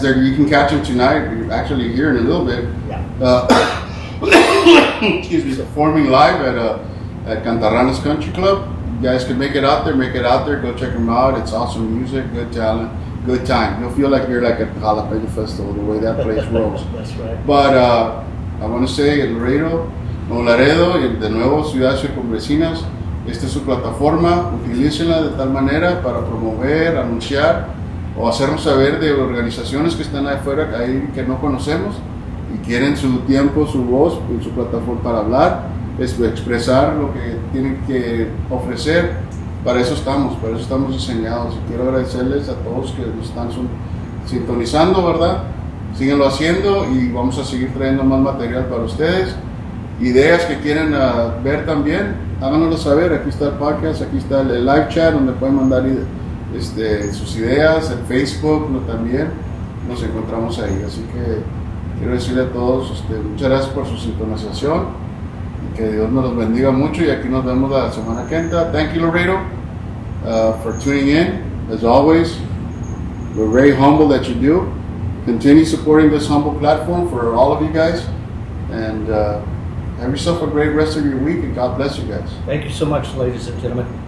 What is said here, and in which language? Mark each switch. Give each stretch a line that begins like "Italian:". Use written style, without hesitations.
English: There, you can catch them tonight. You're actually here in a little bit. Yeah. Excuse me, performing live at Cantarranas Country Club. You guys can make it out there. Go check them out. It's awesome music, good talent, good time. You'll feel like you're like at the Jalapeno Festival the way that place rolls. That's right. But I want to say
Spanish: el Laredo y de nuevo Ciudad Circunvecinas, esta es su plataforma, utilícenla de tal manera para promover, anunciar o hacernos saber de organizaciones que están ahí afuera ahí que no conocemos y quieren su tiempo, su voz en su plataforma para hablar, expresar lo que tienen que ofrecer. Para eso estamos diseñados y quiero agradecerles a todos que nos están sintonizando, ¿verdad? Síguenlo haciendo y vamos a seguir trayendo más material para ustedes. Ideas que quieren ver también, háganoslo saber. Aquí está el podcast, aquí está el live chat donde pueden mandar sus ideas, el Facebook también. Nos encontramos ahí. Así que quiero decirle a todos muchas gracias por su sintonización y que Dios nos los bendiga mucho. Y aquí nos vemos la semana que entra.
English: Thank you, Laredo, for tuning in. As always, we're very humble that you do. Continue supporting this humble platform for all of you guys, and have yourself a great rest of your week, and God bless you guys. Thank you so much, ladies and gentlemen.